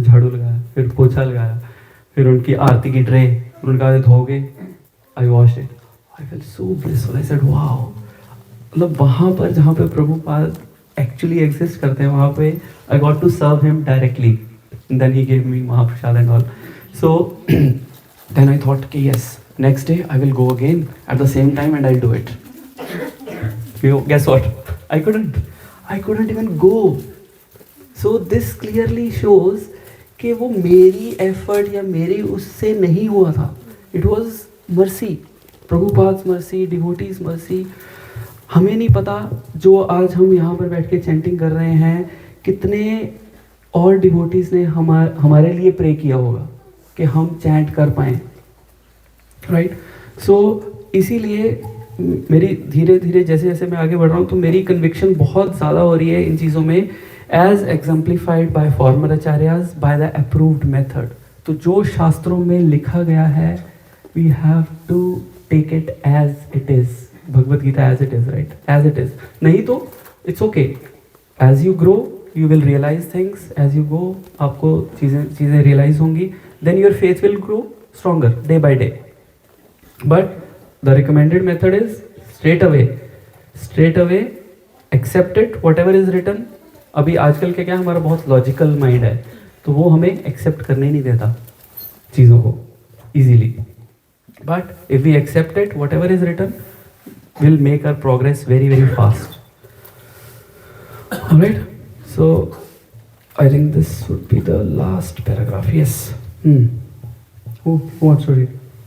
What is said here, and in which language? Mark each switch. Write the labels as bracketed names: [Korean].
[Hindi] झाड़ू लगाया, फिर पोछा लगाया, फिर उनकी आरती की ट्रे उन्होंने कहा धोगे? [English] I wash it, I felt so blissful, I said wow. [Hindi] मतलब वहाँ पर जहाँ पे प्रभुपाद एक्चुअली एग्जिस्ट करते हैं, वहाँ पे [English] I got to serve him directly, then he gave me mahaprasad and all. So then I thought, okay, yes, next day I will go again at the same time and I'll do it. You know, guess what? I couldn't even go. So this clearly shows [Hindi] कि वो मेरी effort या मेरी उससे नहीं हुआ था. [English] It was mercy, Prabhupada's mercy, devotees mercy. [Hindi] हमें नहीं पता जो आज हम यहाँ पर बैठ के चैंटिंग कर रहे हैं, कितने और डिवोटीज ने हमारे लिए प्रे किया होगा कि हम चैंट कर पाएँ, राइट। सो इसीलिए मेरी धीरे धीरे जैसे जैसे मैं आगे बढ़ रहा हूँ, तो मेरी कन्विक्शन बहुत ज़्यादा हो रही है इन चीज़ों में, [English] As exemplified by former acharyas by the approved method. [Hindi] तो जो शास्त्रों में लिखा गया है, [English] We have to take it as it is, Bhagavad Gita as it is, right, as it is. [Hindi] नहीं तो [English] it's okay, as you grow you will realise things, as you go [Hindi] आपको चीज़ें रियलाइज होंगी, [English] then your faith will grow stronger day by day. But the recommended method is straight away accept it, whatever is written. [Hindi] अभी आजकल के क्या, हमारा बहुत logical mind है, तो वो हमें एक्सेप्ट करने नहीं देता चीज़ों को easily. [English] But if we accept it, whatever is written will make our progress very very fast. Alright, so I think this would be the last paragraph. Yes. Who wants to read?